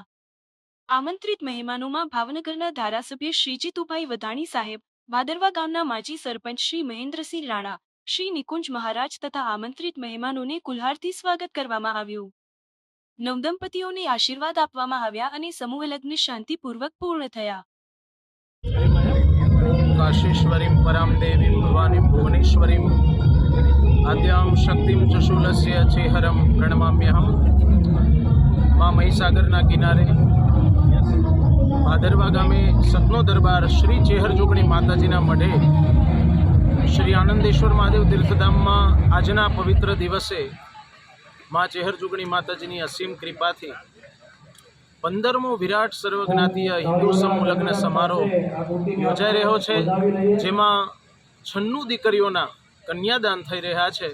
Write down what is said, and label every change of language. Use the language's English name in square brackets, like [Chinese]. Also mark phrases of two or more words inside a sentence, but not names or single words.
[Gujarati] આમંત્રિત મહેમાનોમાં ભાવનગરના ધારાસભ્ય શ્રી જીતુભાઈ વધાણી સાહેબ, ભાદરવા ગામના માજી સરપંચ શ્રી મહેન્દ્રસિંહ રાણા, શ્રી નિકુંજ મહારાજ તથા આમંત્રિત મહેમાનોને કુલ્હારથી સ્વાગત કરવામાં આવ્યું। નવદંપતીઓને આશીર્વાદ આપવામાં આવ્યા અને સમૂહલગ્ન શાંતિપૂર્વક પૂર્ણ થયા। [Sanskrit] काशीश्वरीं परां देवीं भवानीं भुवनेश्वरीं आद्यां शक्तिं च शूलस्य चेहरं प्रणमाम्यहं। [Gujarati] माँ મહીસાગરના કિનારે ભાદરવા ગામે સતનો દરબાર શ્રી ચેહર જોગણી માતાજીના મઢે શ્રી આનંદેશ્વર મહાદેવ તીર્થધામમાં આજના પવિત્ર દિવસે માँ ચેહર જોગણી માતાજીની અસીમ કૃપાથી 15મો વિરાટ સર્વજ્ઞાતીય હિન્દુ સમૂહ લગ્ન સમારોહ યોજાઈ રહ્યો છે, જેમાં 96 દીકરીઓના કન્યાદાન થઈ રહ્યા છે।